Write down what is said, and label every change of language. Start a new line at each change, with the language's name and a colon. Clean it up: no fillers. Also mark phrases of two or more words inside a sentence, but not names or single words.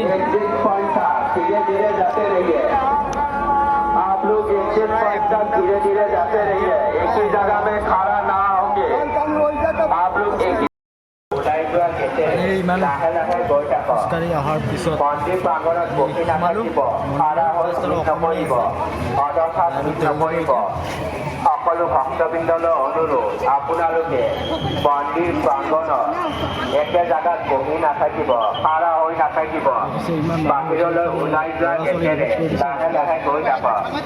Hindi: धीरे धीरे जाते रहिए, आप लोग
English: exit point
Hindi: तक धीरे धीरे जाते रहिए, एक ही जगह में खड़ा ना होंगे। आप लोग एक
Assamese: লাহে লাহে গৈ থাকক। খোজকাঢ়ি অহাৰ পিছত মন্দিৰ প্ৰাংগণত বহি নাথাকিব, খাৰা হৈ ভিৰ নকৰিব, অযথা ভিৰ নকৰিব। সকলো ভক্তবৃন্দলৈ অনুৰোধ, আপোনালোকে মন্দিৰ প্ৰাংগণত একে জেগাত বহি নাথাকিব, খাৰা হৈ নাথাকিব, বাহিৰলৈ ওলাই যোৱা একেৰে লাহে লাহে গৈ থাকক।